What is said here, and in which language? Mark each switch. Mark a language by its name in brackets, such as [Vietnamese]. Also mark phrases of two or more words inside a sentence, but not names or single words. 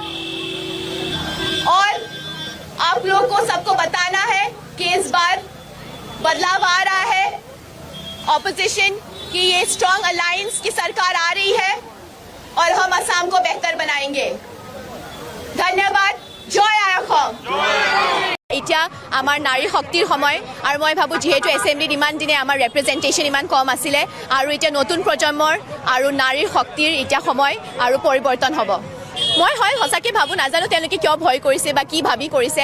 [Hindi] और आप लोगों को सबको बताना है कि इस बार बदलाव आ रहा है। ऑपोजिशन की ये [English] strong alliance [Hindi] की सरकार आ रही है और हम असम को बेहतर बनाएंगे। धन्यवाद। जय [Assamese] আই অসম। এতিয়া আমাৰ নাৰী শক্তিৰ সময় আৰু মই ভাবো যেহেতু এছেম্বলিত ইমান দিনে আমাৰ ৰিপ্ৰেজেণ্টেশ্যন ইমান কম আছিলে আৰু এতিয়া নতুন প্ৰজন্মৰ আৰু নাৰীৰ শক্তিৰ এতিয়া সময় আৰু পৰিৱৰ্তন হ'ব। মই হয় সঁচাকৈ ভাবোঁ, নাজানো তেওঁলোকে কিয় ভয় কৰিছে বা কি ভাবি কৰিছে।